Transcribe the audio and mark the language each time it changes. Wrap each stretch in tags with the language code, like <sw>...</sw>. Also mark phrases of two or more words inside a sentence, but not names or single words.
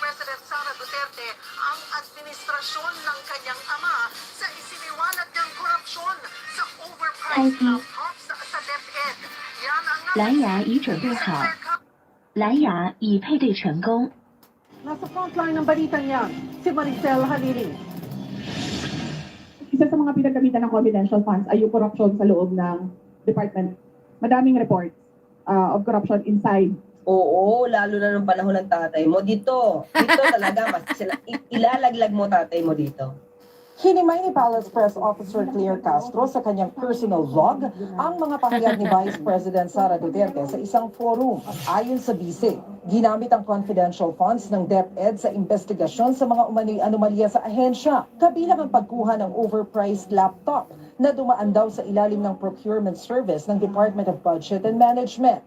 <tl>President Sara Duterte ang administrasyon ng kanyang ama sa isiniwalat niyang korupsyon sa</tl> <en>overpriced laptops</en> <tl>sa DepEd. Yan ang</tl> <zh>蓝牙已准备好，蓝牙已配对成功。</zh> <tl>Nasa frontline ng balitang yan, si Maricel Halili. Isa sa mga pinagkamitan ng</tl> <en>confidential funds</en> <tl>ay yung corruption sa loob ng department.</tl> <en>Madaming reports of corruption inside.</en> <tl>Oo, lalo na nung panahon ng tatay mo. Dito talaga, mas ilalaglag mo tatay mo dito. Hinimay ni Palace Press Officer Claire Castro sa kanyang</tl> <en>personal vlog</en> <tl>ang mga pahayag ni Vice President Sara Duterte sa isang forum. Ayon sa BICE, ginamit ang</tl> <en>confidential funds</en> <tl>ng DepEd sa investigasyon sa mga umano'y anomalya sa ahensya, kabilang ang pagkuha ng</tl> <en>overpriced laptop</en> <tl>na dumaan daw sa ilalim ng</tl> <en>procurement service</en> <tl>ng Department of Budget and Management.</tl>